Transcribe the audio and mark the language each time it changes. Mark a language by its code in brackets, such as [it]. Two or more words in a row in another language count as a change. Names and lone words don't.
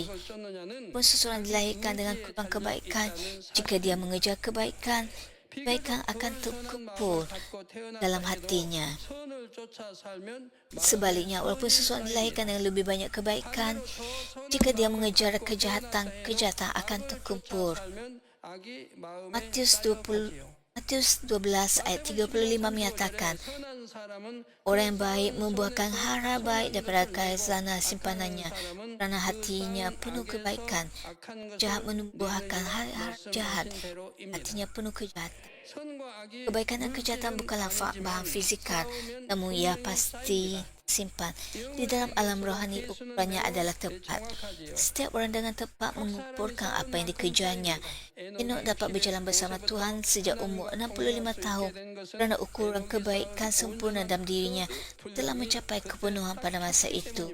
[ms] Pun seseorang dilahirkan dengan kurang kebaikan, jika dia mengejar kebaikan, kebaikan akan terkumpul dalam hatinya. [ko] 선을 쫓아 살면 [ms] Sebaliknya, walaupun seseorang dilahirkan dengan lebih banyak kebaikan, jika dia mengejar kejahatan, kejahatan akan terkumpul. [ko] 살면 악이 마음에 [ms] Matius 12 ayat 35 menyatakan, [ko] 선한 사람은 [ms] orang yang baik membuahkan hara baik daripada khazanah simpanannya, kerana hatinya penuh kebaikan. [ko] 악한 [ms] Jahat membuahkan hara jahat, hatinya penuh kejahatan. [ko] 선과 악이 [ms] Kebaikan dan kejahatan bukanlah bahan fizikal, namun ia pasti simpan di dalam alam rohani. Ukurannya adalah tepat. Setiap orang dengan tepat mengumpulkan apa yang dikejarnya. Henok dapat berjalan bersama Tuhan sejak umur 65 tahun kerana ukuran kebaikan sempurna dalam dirinya telah mencapai kepenuhan pada masa itu.